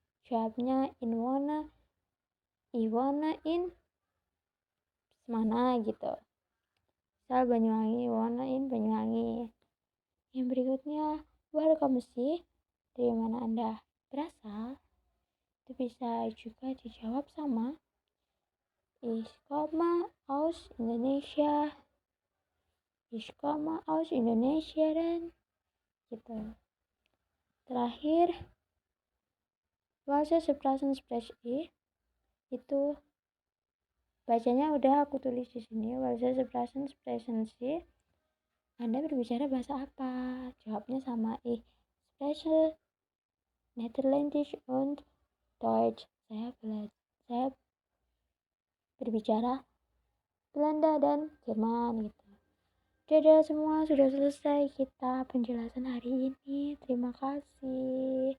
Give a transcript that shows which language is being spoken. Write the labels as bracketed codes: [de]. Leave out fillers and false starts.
[id] Jawabnya [de] ich wohne in [id] mana gitu. Misal [de] Banyuwangi, wohne in Banyuwangi. [id] Yang berikutnya, [de] woher kommst du? [id] Dari mana Anda berasal? Itu bisa juga dijawab sama. [de] Ich komme aus Indonesia. Ich komme aus Indonesia [id] dan gitu. Terakhir, [de] Welche Sprachen spreche ich? [id] Itu bacanya udah aku tulis di sini. [de] Welche Sprachen sprechen Sie? [id] Anda berbicara bahasa apa? Jawabnya sama, [de] ich spreche Niederländisch und Deutsch. [id] Saya berbicara Belanda dan Jerman gitu. Dadah semua, sudah selesai kita penjelasan hari ini. Terima kasih.